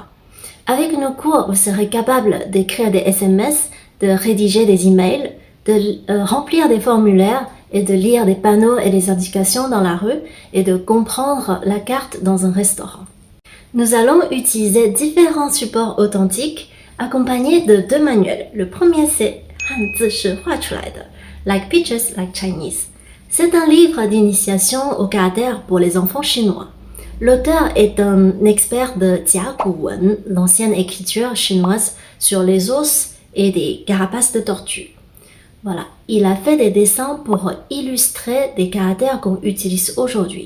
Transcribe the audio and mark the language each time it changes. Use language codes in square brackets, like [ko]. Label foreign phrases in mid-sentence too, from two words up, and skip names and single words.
[fr] Avec nos cours, vous serez capable d'écrire des SMS, de rédiger des emails, de remplir des formulaires et de lire des panneaux et des indications dans la rue et de comprendre la carte dans un restaurant. Nous allons utiliser différents supports authentiques accompagnés de 2 manuels. Le premier, c'est [zh] 汉字是画出来的. [en] Like Peaches, Like Chinese. [fr] C'est un livre d'initiation au caractère pour les enfants chinois. L'auteur est un expert de Jia Guwen, l'ancienne écriture chinoise sur les os et des carapaces de tortue. Voilà, il a fait des dessins pour illustrer des caractères qu'on utilise aujourd'hui.